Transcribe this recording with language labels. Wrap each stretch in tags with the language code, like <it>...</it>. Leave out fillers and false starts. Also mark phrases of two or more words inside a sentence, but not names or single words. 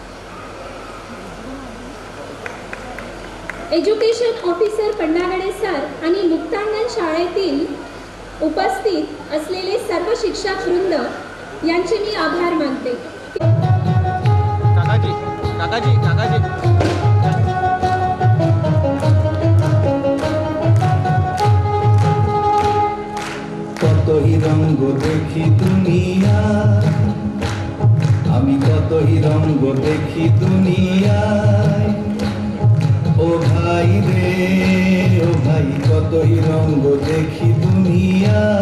<mr>एज्युकेशन ऑफिसर पंडागडे सर आणि मुक्तांगण शाळेतील उपस्थित असलेले सर्व शिक्षक वृंद यांचे मी आभार मानते. काकाजी काकाजी काकाजी</mr> <bn>কতই রঙ্গ দেখি দুনিয়া আমি কতই রঙ্গ দেখি দুনিয়ায় ও ভাই রে ও ভাই কতই রঙ্গ দেখি দুনিয়া</bn>